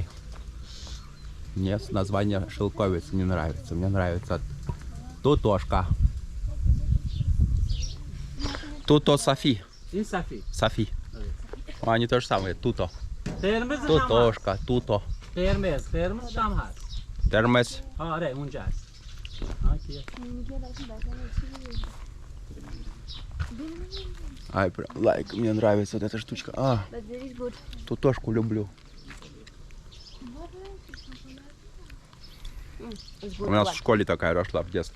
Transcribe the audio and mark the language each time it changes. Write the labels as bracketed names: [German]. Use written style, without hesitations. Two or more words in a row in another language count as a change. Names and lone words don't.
[Russian] Мне название шелковицы не нравится. Мне нравится тутошка. Туто Софи. Софи. Они то же самое. Туто. Тутошка. Туто. [Persian] قرمز شام هست. [Russian] Термес. [Persian] آره اونجاست. [Russian] Ай, прям лайк. Мне нравится вот эта штучка. А, тутошку люблю. У нас в школе такая росла в детстве.